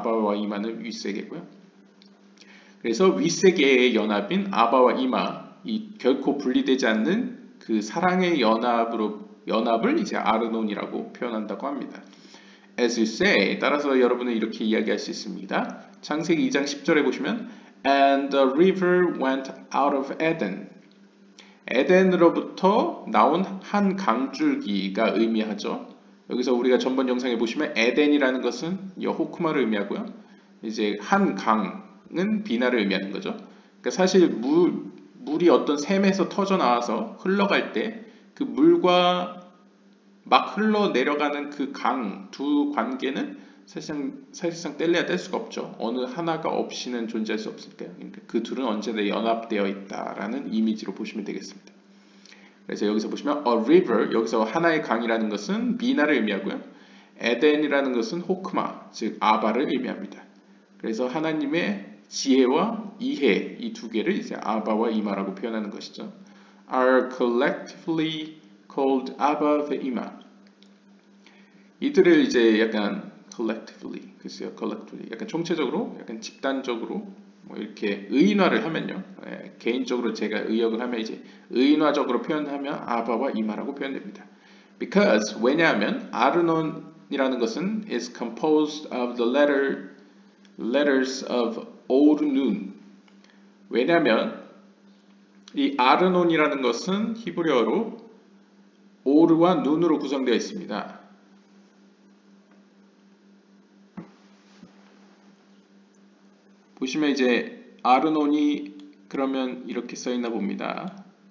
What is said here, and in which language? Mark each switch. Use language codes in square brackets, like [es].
[ko] 아바바와 이마는 윗세계고요. 그래서 윗세계의 연합인 아바와 이마, 이 결코 분리되지 않는 그 사랑의 연합을 이제 아르논이라고 표현한다고 합니다. [en] As you say, [ko] 따라서 여러분은 이렇게 이야기할 수 있습니다. 창세기 2장 10절에 보시면 [en] And the river went out of Eden. [ko] 에덴으로부터 나온 한 강줄기가 의미하죠. 여기서 우리가 전번 영상에 보시면 에덴이라는 것은 여호쿠마를 의미하고요. 이제 한 강은 비나를 의미하는 거죠. 그러니까 사실 물이 어떤 샘에서 터져 나와서 흘러갈 때 그 물과 막 흘러내려가는 그 강 두 관계는 사실상 뗄래야 뗄 수가 없죠. 어느 하나가 없이는 존재할 수 없으니까요. 그러니까 그 둘은 언제나 연합되어 있다라는 이미지로 보시면 되겠습니다. 그래서 여기서 보시면 [en] a river, [ko] 여기서 하나의 강이라는 것은 비나를 의미하고요. 에덴이라는 것은 호크마, 즉 아바를 의미합니다. 그래서 하나님의 지혜와 이해, 이 두 개를 이제 아바와 이마라고 표현하는 것이죠. [en] are collectively called Abba ve'Ima. [ko] 이들을 이제 약간 collectively, 글쎄요, collectively, 약간 총체적으로, 약간 집단적으로 뭐 이렇게 의인화를 하면요, 개인적으로 제가 의역을 하면 이제 의인화적으로 표현하면 아바와 이마라고 표현됩니다. [en] Because [ko] 왜냐하면 아르논이라는 것은 [en] is composed of the letters of Old Nun. [ko] 왜냐하면 이 아르논이라는 것은 히브리어로 오르와 눈으로 구성되어 있습니다. 보시면 이제 아르논이 그러면 이렇게 써 있나 봅니다.